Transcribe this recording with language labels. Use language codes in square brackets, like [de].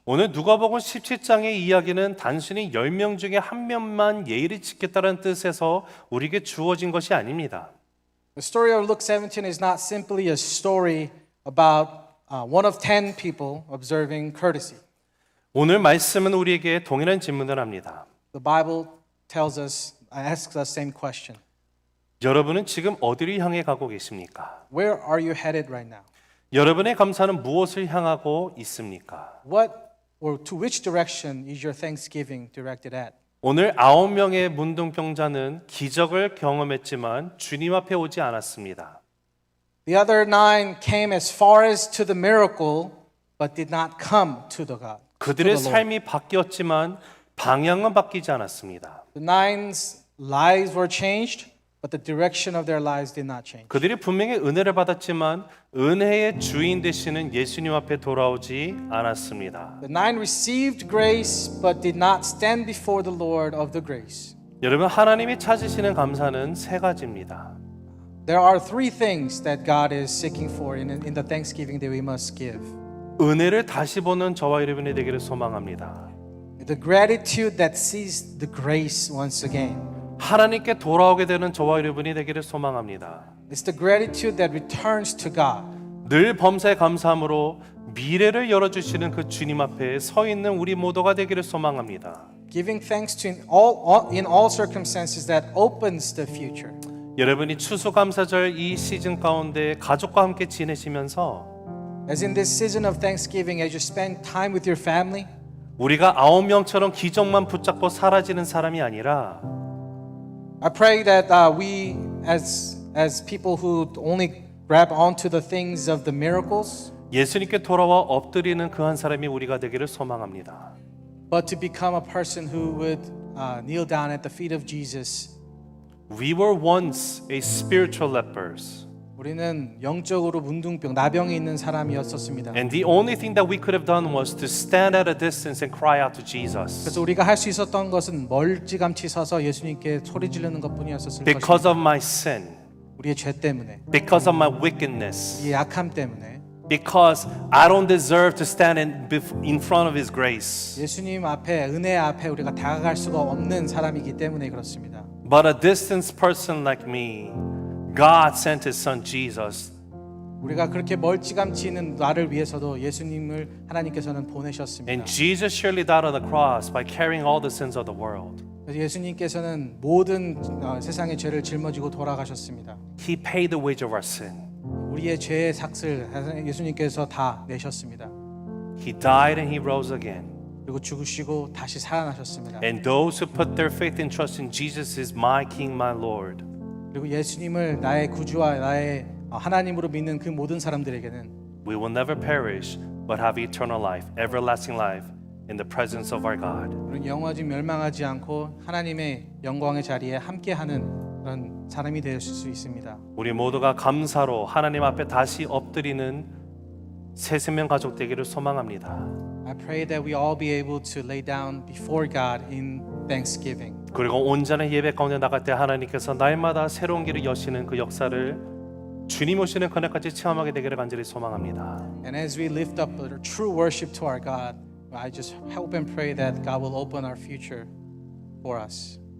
[ko] 오늘 누가복음 17장의 이야기는 단순히 10명 중에 한 명만 예의를 지켰다는 뜻에서 우리에게 주어진 것이 아닙니다. [en] The story of Luke 17 is not simply a story about one of 10 people observing courtesy. [ko] 오늘 말씀은 우리에게 동일한 질문을 합니다. [en] The Bible asks us same question. [ko] 여러분은 지금 어디를 향해 가고 계십니까? [en] Where are you headed right now? [ko] 여러분의 감사는 무엇을 향하고 있습니까? [en] What or to which direction is your thanksgiving directed at? [ko] 오늘 9명의 문둥병자는 기적을 경험했지만 주님 앞에 오지 않았습니다. [en] The other 9 came as far as to the miracle but did not come to the God. [ko] 그들의 [en] to the Lord. [ko] 삶이 바뀌었지만 방향은 바뀌지 않았습니다. [en] The nine's lives were changed, but the direction of their lives did not change. [ko] 그들이 분명히 은혜를 받았지만 은혜의 주인 되시는 예수님 앞에 돌아오지 않았습니다. [en] The nine received grace, but did not stand before the Lord of the grace. [ko] 여러분 하나님이 찾으시는 감사는 세 가지입니다. [en] There are three things that God is seeking for in the thanksgiving that we must give. [ko] 은혜를 다시 보는 저와 여러분이 되기를 소망합니다. [en] The gratitude that sees the grace once again. [ko] 하나님께 돌아오게 되는 저와 여러분이 되기를 소망합니다. [en] It's the gratitude that returns to God. [ko] 늘 범사에 감사함으로 미래를 열어주시는 그 주님 앞에 서 있는 우리 모두가 되기를 소망합니다. [en] Giving thanks to in all circumstances that opens the future. [ko] 여러분이 추수감사절 이 시즌 가운데 가족과 함께 지내시면서 [en] As in this season of Thanksgiving, as you spend time with your family, [ko] 우리가 9명처럼 기적만 붙잡고 사라지는 사람이 아니라 [en] I pray that we, as people who only grab onto the things of the miracles, [ko] 예수님께 돌아와 엎드리는 그 한 사람이 우리가 되기를 소망합니다. [en] but to become a person who would kneel down at the feet of Jesus. We were once a spiritual lepers. [ko] 우리는 영적으로 문둥병, 나병이 있는 사람이었었습니다. [en] And the only thing that we could have done was to stand at a distance and cry out to Jesus. [ko] 그래서 우리가 할 수 있었던 것은 멀찌감치 서서 예수님께 소리 지르는 것뿐이었었을 [en] Because [ko] 것입니다. [en] of my sin, [ko] 우리의 죄 때문에, [en] because of my wickedness, [ko] 우리의 약함 때문에, [en] because I don't deserve to stand in front of His grace. [ko] 예수님 앞에, 은혜 앞에 우리가 다가갈 수가 없는 사람이기 때문에 그렇습니다. [en] But a distant person like me, God sent His Son Jesus [ko] 우리가 그렇게 멀찌감치 있는 나를 위해서도 예수님을 하나님께서는 보내셨습니다. [en] And Jesus surely died on the cross by carrying all the sins of the world. [ko] 그래서 예수님께서는 모든 세상의 죄를 짊어지고 돌아가셨습니다. [en] He paid the wage of our sin. [ko] 우리의 죄의 삭을 예수님께서 다 내셨습니다. [en] He died and He rose again. [ko] 그리고 죽으시고 다시 살아나셨습니다. [en] And those who put their faith and trust in Jesus is my King, my Lord. [ko] 그리고 예수님을 나의 구주와 나의 하나님으로 믿는 그 모든 사람들에게는 [en] We will never perish, but have eternal life, everlasting life, in the presence of our God. [ko] 우리는 영원히 멸망하지 않고 하나님의 영광의 자리에 함께하는 그런 사람이 될 수 있습니다. 우리 모두가 감사로 하나님 앞에 다시 엎드리는 새 생명 가족 되기를 소망합니다. [en] I pray that we all be able to lay down before God in thanksgiving. [ko] 그리고 온전한 예배 가운데 나갈 때 하나님께서 날마다 새로운 길을 여시는 그 역사를 주님 오시는 그날까지 체험하게 되기를 간절히 소망합니다. [en] And as we lift up a true worship to our God, I just hope and pray that God will open our future for us.